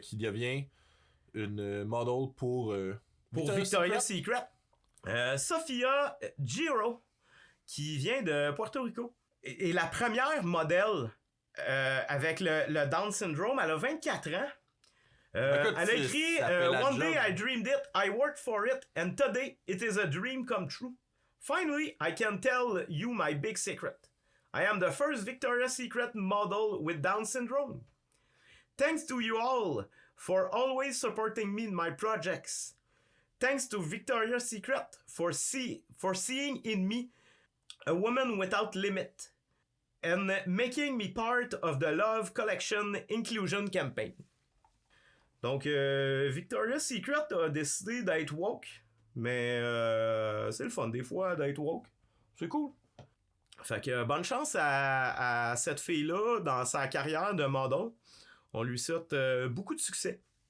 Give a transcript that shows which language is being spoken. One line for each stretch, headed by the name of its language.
French: qui devient une model pour Victoria's Secret. Sophia Giro, qui vient de Puerto Rico, est la première modèle avec le Down syndrome. Elle a 24 ans. Écoute, Elle a écrit ça fait la
English: One day job. I dreamed it, I worked for it, and today it is a dream come true. Finally, I can tell you my big secret. I am the first Victoria's Secret model with Down syndrome. Thanks to you all for always supporting me in my projects. Thanks to Victoria's Secret for seeing in me a woman without limit and making me part of the Love Collection Inclusion Campaign.
French: Donc, Victoria's Secret a décidé d'être woke, mais c'est le fun des fois d'être woke. C'est cool. Fait que bonne chance à cette fille-là dans sa carrière de model. On lui souhaite beaucoup de succès.